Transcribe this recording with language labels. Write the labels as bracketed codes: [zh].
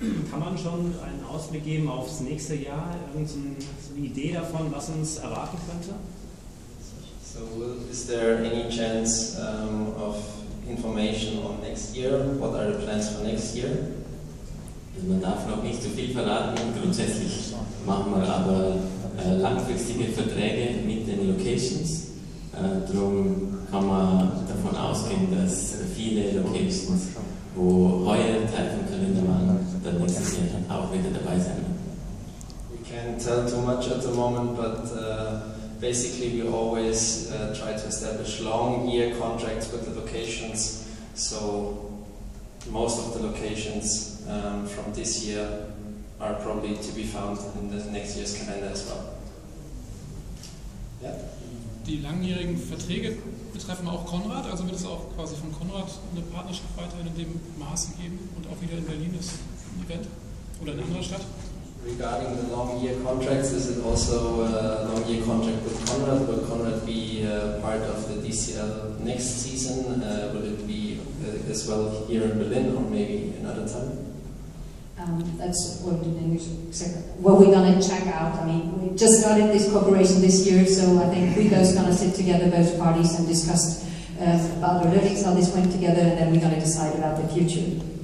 [de] Kann man schon einen Ausblick geben aufs nächste Jahr? Irgendeine Idee davon, was uns erwarten könnte? [en] So, is there any chance of information on next year? What are the plans for next year? [de] Man darf noch nicht so viel verraten. Grundsätzlich machen wir aber langfristige Verträge mit den Locations. Darum kann man davon ausgehen, dass viele Locations, wo heuer Teil vom Kalender waren, dann nächstes Jahr auch wieder dabei sein werden. [en] We can't tell too much at the moment, but basically we always try to establish long-year contracts with the locations. So most of the locations from this year are probably to be found in the next year's calendar as well. Yeah. [de] Die langjährigen Verträge betreffen auch Conrad, also wird es auch quasi von Conrad eine Partnerschaft weiterhin in dem Maße geben und auch wieder in Berlin ist ein Event oder in einer anderen Stadt? [en] Regarding the long-year contracts, is it also a long-year contract with Conrad? Will Conrad be part of the DCL next season? Will it be as well here in Berlin or maybe another time? That's what we're going to check out. I mean, we just started this cooperation this year, so I think we're both going to sit together, both parties, and discuss about the learnings, how this went together, and then we're going to decide about the future.